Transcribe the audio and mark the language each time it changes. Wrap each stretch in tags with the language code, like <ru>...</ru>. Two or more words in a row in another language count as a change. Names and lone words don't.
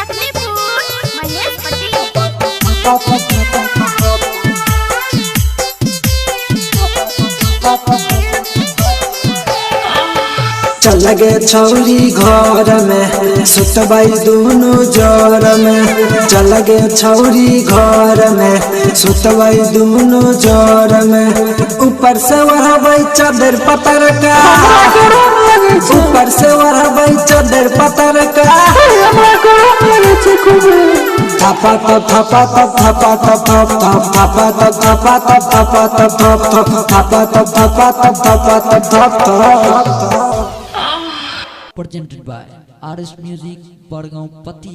<mai>चल गे छौरी घर में सुतबाई दोनों जोर में। चल गे छौरी घर में सुतबाई दोनों जोर में। ऊपर से वरहबाई चादर पतर का ऊपर से वरहबाई चादर पतर का। थपा तप थपा तप थपा तप थप थप थपा तप थपा तप थपा तप थप थप थपा तप थपा तप थपा तप थप थप।</mai> <en>Presented by RS Music, Bargaon Patia।</en>